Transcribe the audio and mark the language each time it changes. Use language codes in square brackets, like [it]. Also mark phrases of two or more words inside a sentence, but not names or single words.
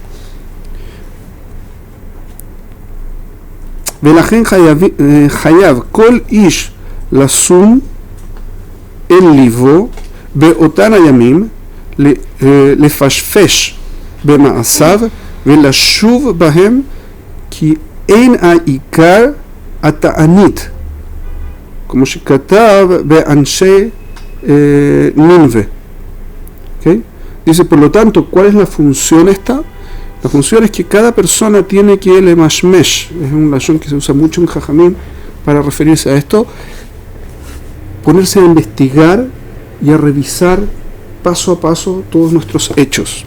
[he] ולכן חייב כל איש לשום אל לבו באותן הימים לפשפש במעשיו ולשוב בהם כי אין עיקר התענית, כמו שכתוב באנשי נינוה. [es] ¿Okay? Dice, por lo tanto, ¿cuál es la función esta? La función es que cada persona tiene que lemashmesh, es un lashon que se usa mucho en Jajamim para referirse a esto, ponerse a investigar y a revisar paso a paso todos nuestros hechos.